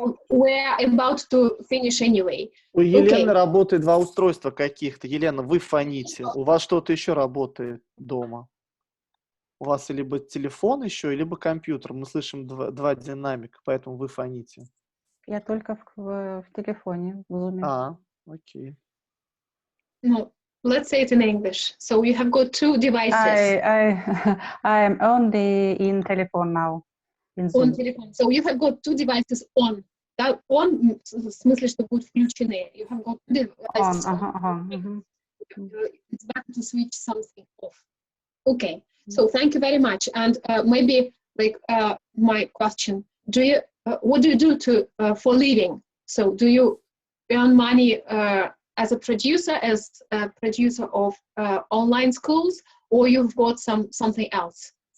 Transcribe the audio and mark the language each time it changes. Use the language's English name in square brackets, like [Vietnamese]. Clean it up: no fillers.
[English] We're about to finish anyway. [Russian] У Елены работает 2 устройства каких-то. Елена, вы фоните. У вас что-то еще работает дома? У вас либо телефон еще, либо компьютер. Мы слышим 2 динамика, поэтому вы фоните. Я только в телефоне, в Zoom. Окей. [English] No, let's say it in English. So you have got 2 devices. I am only in telephone now. On telephone. So you have got 2 devices on. [Russian] Да, on в смысле, что будут включены. [English] You have got 2 devices on. It's better to switch something off. Okay. So thank you very much. And maybe like my question: what do you do for living? So do you earn money as a producer of online schools, or you've got something else?